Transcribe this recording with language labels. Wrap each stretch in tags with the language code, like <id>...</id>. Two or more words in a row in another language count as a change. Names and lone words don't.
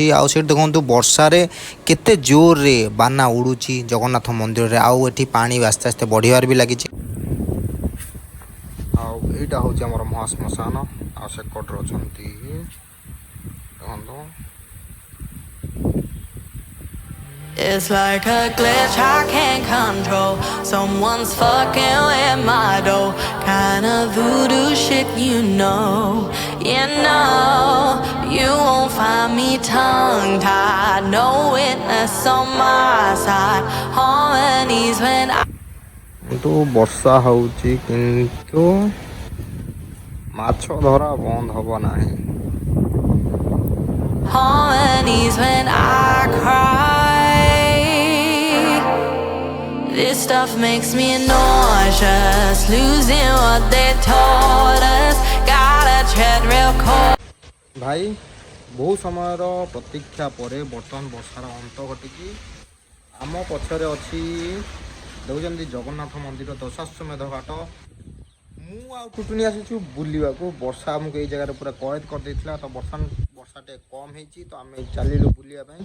<or>ଆଉ ସେଠି ଦେଖନ୍ତୁ ବର୍ଷାରେ କେତେ ଜୋରରେ ବାନା ଉଡ଼ୁଛି ଜଗନ୍ନାଥ ମନ୍ଦିରରେ। ଆଉ ଏଠି ପାଣି ଆସ୍ତେ ଆସ୍ତେ ବଢ଼ିବାରେ ବି ଲାଗିଛି। ଆଉ ଏଇଟା ହେଉଛି ଆମର ମହାଶ୍ମଶାନ। ଆଉ ସେ କଡ଼ରେ ଅଛନ୍ତି ଦେଖନ୍ତୁ</or> <en>It's like a glitch I can't control. Someone's fucking with my dough. Kinda voodoo shit, you know. You won't find me tongue-tied. No witness on my side. Harmonies when I</en> <or>କିନ୍ତୁ ବର୍ଷା ହେଉଛି କିନ୍ତୁ ମାଛ ଧରା ବନ୍ଦ ହେବ ନାହିଁ।</or> <en>harmonies when I cry. This stuff makes me nauseous, losing what they told us. Gotta tread real cold.</en> <or>ଭାଇ ବହୁ ସମୟର ପ୍ରତୀକ୍ଷା ପରେ ବର୍ତ୍ତମାନ ବର୍ଷାର ଅନ୍ତ ଘଟିଛି। ଆମ ପଛରେ ଅଛି ଦେଖୁଛନ୍ତି ଜଗନ୍ନାଥ ମନ୍ଦିର ଦଶାଶ୍ୱମେଧ ଘାଟ। ମୁଁ ଆଉ ଟୁଟୁନି ଆସିଛୁ ବୁଲିବାକୁ। ବର୍ଷା ଆମକୁ ଏଇ ଜାଗାରେ ପୁରା କଏଦ କରିଦେଇଥିଲା। ତ ବର୍ଷା ଟିକେ କମ୍ ହେଇଛି ତ ଆମେ ଚାଲିଲୁ ବୁଲିବା ପାଇଁ।</or>